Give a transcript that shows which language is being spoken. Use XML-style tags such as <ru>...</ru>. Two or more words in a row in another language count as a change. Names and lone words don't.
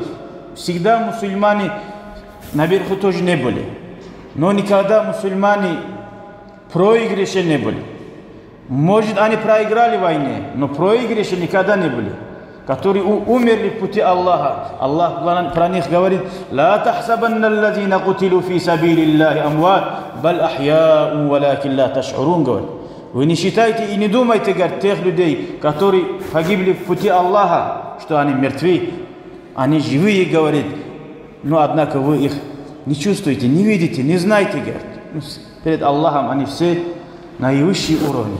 <ru>Всегда мусульмане наверху тоже не были. Но никогда мусульмане проигрыши не были. Может, они проиграли в войне, но проигрыши никогда не были. Которые умерли в пути Аллаха. Аллах про них говорит:</ru> <ar>«لا تحسبن الذين قتلوا في سبيل الله أمواتا بل أحياء ولكن لا تشعرون»,</ar> <ru>говорит. Вы не считайте и не думайте, говорит, тех людей, которые погибли в пути Аллаха, что они мертвы. Они живые, говорит, но однако вы их не чувствуете, не видите, не знаете, говорит. Перед Аллахом они все на наивысший уровне.</ru>